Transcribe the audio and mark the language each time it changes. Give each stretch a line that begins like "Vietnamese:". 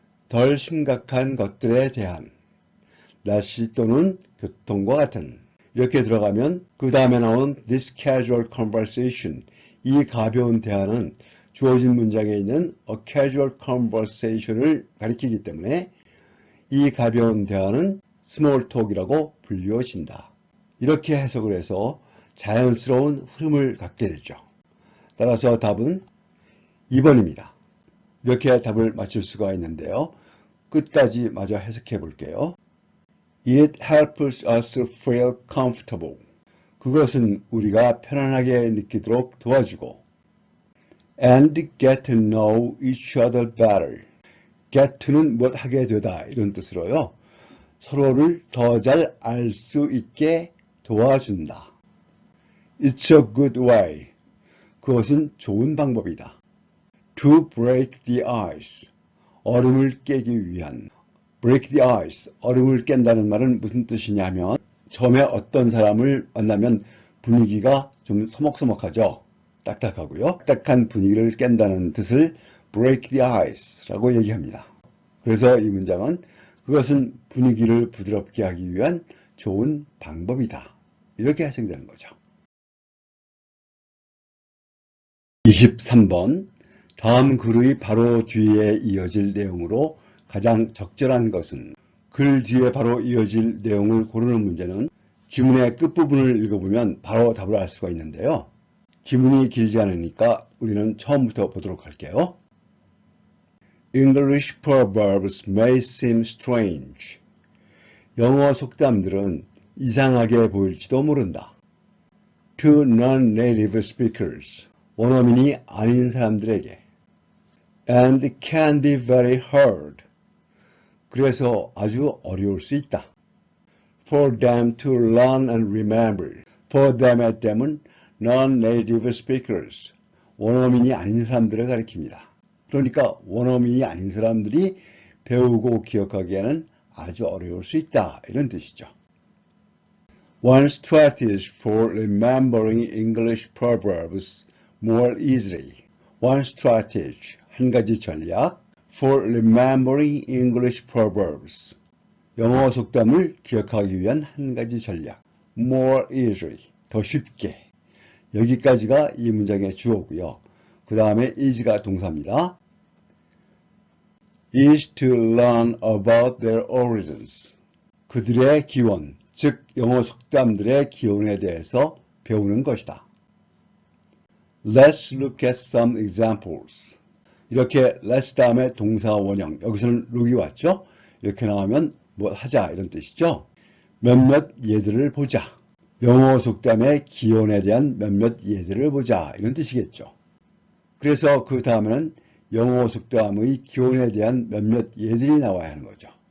Korean: 덜 심각한 것들에 대한 날씨 또는 교통과 같은 이렇게 들어가면 그 다음에 나온
English: this casual conversation
Korean: 이 가벼운 대화는 주어진 문장에 있는
English: a casual conversation을
Korean: 가리키기 때문에 이 가벼운 대화는 small talk이라고 불리워진다. 이렇게 해석을 해서 자연스러운 흐름을 갖게 되죠. 따라서 답은 2번입니다. 이렇게 답을 맞출 수가 있는데요. 끝까지 마저 해석해 볼게요.
English: It helps us feel comfortable.
Korean: 그것은 우리가 편안하게 느끼도록 도와주고
English: and get to know each other better.
Korean: get to는 못 하게 되다 이런 뜻으로요. 서로를 더 잘 알 수 있게 도와준다.
English: It's a good way.
Korean: 그것은 좋은 방법이다.
English: To break the ice.
Korean: 얼음을 깨기 위한.
English: break the ice.
Korean: 얼음을 깬다는 말은 무슨 뜻이냐면 처음에 어떤 사람을 만나면 분위기가 좀 서먹서먹하죠. 딱딱하고요. 딱딱한 분위기를 깬다는 뜻을
English: break the ice라고
Korean: 얘기합니다. 그래서 이 문장은 그것은 분위기를 부드럽게 하기 위한 좋은 방법이다. 이렇게 해석이 되는 거죠. 23번 다음 글의 바로 뒤에 이어질 내용으로 가장 적절한 것은 글 뒤에 바로 이어질 내용을 고르는 문제는 지문의 끝부분을 읽어보면 바로 답을 알 수가 있는데요. 지문이 길지 않으니까 우리는 처음부터 보도록 할게요.
English: English proverbs may seem strange.
Korean: 영어 속담들은 이상하게 보일지도 모른다.
English: To non-native speakers.
Korean: 원어민이 아닌 사람들에게.
English: And can be very hard.
Korean: 그래서 아주 어려울 수 있다.
English: For them to learn and remember. For them의 them은 non-native speakers.
Korean: 원어민이 아닌 사람들을 가리킵니다. 그러니까 원어민이 아닌 사람들이 배우고 기억하기에는 아주 어려울 수 있다. 이런 뜻이죠.
English: One strategy for remembering English proverbs more easily. One strategy,
Korean: 한 가지 전략
English: for remembering English proverbs.
Korean: 영어 속담을 기억하기 위한 한 가지 전략.
English: more easily,
Korean: 더 쉽게. 여기까지가 이 문장의 주어고요. 그 다음에 is가 동사입니다.
English: is to learn about their origins.
Korean: 그들의 기원, 즉 영어 속담들의 기원에 대해서 배우는 것이다.
English: Let's look at some examples.
Korean: 이렇게 let's 다음에 동사 원형, 여기서는 look이 왔죠? 이렇게 나오면 뭐 하자 이런 뜻이죠. 몇몇 예들을 보자. 영어 속담의 기원에 대한 몇몇 예들을 보자 이런 뜻이겠죠. 그래서 그 다음에는 영어 속담의 기원에 대한 몇몇 예들이 나와야 하는 거죠.